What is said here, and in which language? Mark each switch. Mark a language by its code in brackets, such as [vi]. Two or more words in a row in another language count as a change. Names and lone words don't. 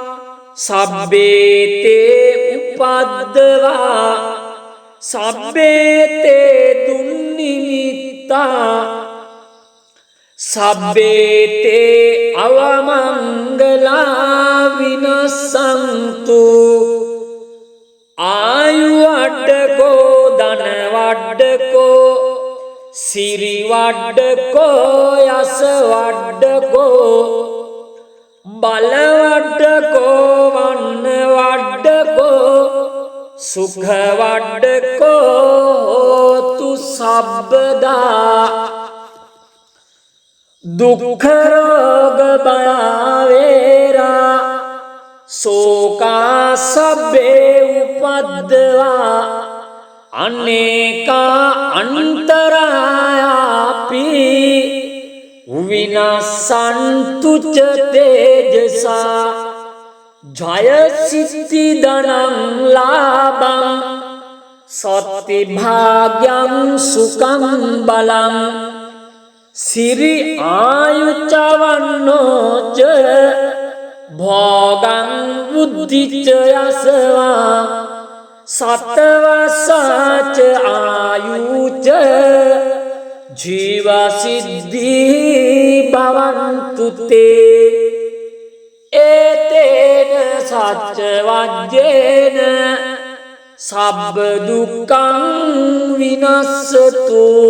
[pi] සබ්බේතේ උපද්දවා සබ්බේතේ දුන්නිමිත්තා සබ්බේතේ අවමංගලා විනස්සන්තු ආයු වඩ්ඩකෝ ධන වඩ්ඩකෝ සිරි වඩ්ඩකෝ යස වඩ්ඩකෝ බල වඩ්ඩකෝ වන්න වඩ්ඩකෝ සුඛ වඩ්ඩකෝ හෝතු සබ්බදා දුක්ඛ රෝග බයවේරා සෝකා සබ්බේ උපද්දවා අනේකා අන්තරායාපි විනස්සන්තු ච තේජසා ජය සිද්ධි ධනං ලාභං සත්ති භාග්‍යං සුඛං බලං සිරි ආයුචවන්නෝ ච භෝගං බුද්ධිච යසවා සතවසාච ආයුච ජීව සිද්ධි භවන්තු තේ ඒතේන සච්ච වජ්ජේන සබ්බ දුක්ඛං විනස්සතු